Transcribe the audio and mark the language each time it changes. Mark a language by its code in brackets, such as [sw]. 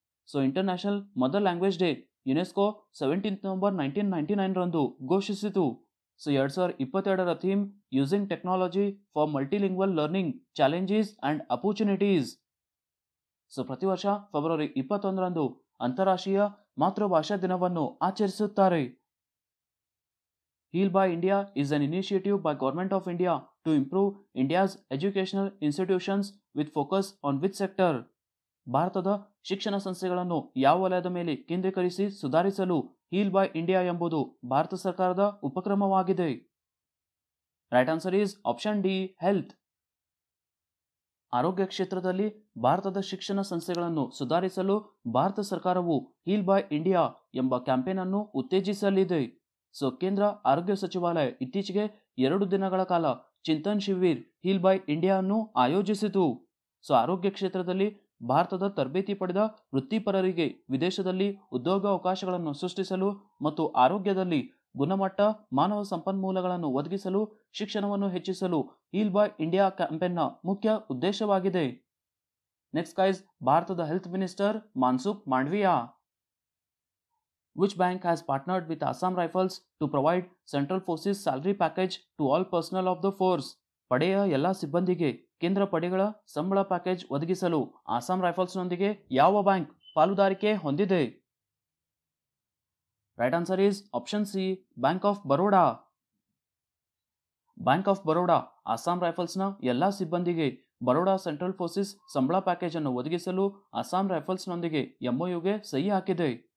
[kn] So international mother language day UNESCO 17 November 1999 ರಂದು ಘೋಷಿಸಿತು. So 2022ರ theme using technology for multilingual learning challenges and opportunities. So ಪ್ರತಿ ವರ್ಷ February 21 ರಂದು ಅಂತಾರಾಷ್ಟ್ರೀಯ ಮಾತೃಭಾಷಾ ದಿನವನ್ನು ಆಚರಿಸುತ್ತಾರೆ. [en] Heal by India is an initiative by Government of India to improve India's educational institutions with focus on which sector? [kn] ಭಾರತದ ಶಿಕ್ಷಣ ಸಂಸ್ಥೆಗಳನ್ನು ಯಾವ ವಲಯದ ಮೇಲೆ ಕೇಂದ್ರೀಕರಿಸಿ ಸುಧಾರಿಸಲು ಹೀಲ್ ಬೈ ಇಂಡಿಯಾ ಎಂಬುದು ಭಾರತ ಸರ್ಕಾರದ ಉಪಕ್ರಮವಾಗಿದೆ. [en] Right answer is option D, health. [kn] ಆರೋಗ್ಯ ಕ್ಷೇತ್ರದಲ್ಲಿ ಭಾರತದ ಶಿಕ್ಷಣ ಸಂಸ್ಥೆಗಳನ್ನು ಸುಧಾರಿಸಲು ಭಾರತ ಸರ್ಕಾರವು ಹೀಲ್ ಬೈ ಇಂಡಿಯಾ ಎಂಬ ಕ್ಯಾಂಪೇನ್ ಅನ್ನು ಉತ್ತೇಜಿಸಲಿದೆ. ಸೊ ಕೇಂದ್ರ ಆರೋಗ್ಯ ಸಚಿವಾಲಯ ಇತ್ತೀಚೆಗೆ 2 ದಿನಗಳ ಕಾಲ ಚಿಂತನ್ ಶಿವಿರ್ ಹೀಲ್ ಬೈ ಇಂಡಿಯಾ ಅನ್ನು ಆಯೋಜಿಸಿತು. ಸೊ ಆರೋಗ್ಯ ಕ್ಷೇತ್ರದಲ್ಲಿ ಭಾರತದ ತರಬೇತಿ ಪಡೆದ ವೃತ್ತಿಪರರಿಗೆ ವಿದೇಶದಲ್ಲಿ ಉದ್ಯೋಗಾವಕಾಶಗಳನ್ನು ಸೃಷ್ಟಿಸಲು ಮತ್ತು ಆರೋಗ್ಯದಲ್ಲಿ ಗುಣಮಟ್ಟ ಮಾನವ ಸಂಪನ್ಮೂಲಗಳನ್ನು ಒದಗಿಸಲು ಶಿಕ್ಷಣವನ್ನು ಹೆಚ್ಚಿಸಲು ಹೀಲ್ ಬೈ ಇಂಡಿಯಾ ಕ್ಯಾಂಪೇನ್ನ ಮುಖ್ಯ ಉದ್ದೇಶವಾಗಿದೆ. [en] Next guys, ಭಾರತದ health minister Mansukh Mandaviya. Which bank has partnered with Assam Rifles to provide Central Forces salary package to all personnel of the force? [kn] ಪಡೆಯ ಎಲ್ಲ ಸಿಬ್ಬಂದಿಗೆ ಕೇಂದ್ರ ಪಡೆಗಳ ಸಂಬಳ ಪ್ಯಾಕೇಜ್ ಒದಗಿಸಲು ಅಸ್ಸಾಂ ರೈಫಲ್ಸ್ನೊಂದಿಗೆ ಯಾವ ಬ್ಯಾಂಕ್ ಪಾಲುದಾರಿಕೆ ಹೊಂದಿದೆ? [en] Right answer is option C, Bank of Baroda. [kn] Bank of Baroda Assam ರೈಫಲ್ಸ್ನ ಎಲ್ಲ ಸಿಬ್ಬಂದಿಗೆ ಬರೋಡಾ ಸೆಂಟ್ರಲ್ ಫೋರ್ಸಸ್ ಸಂಬಳ ಪ್ಯಾಕೇಜ್ ಅನ್ನು ಒದಗಿಸಲು ಅಸ್ಸಾಂ ರೈಫಲ್ಸ್ನೊಂದಿಗೆ MOUಗೆ ಸಹಿ ಹಾಕಿದೆ.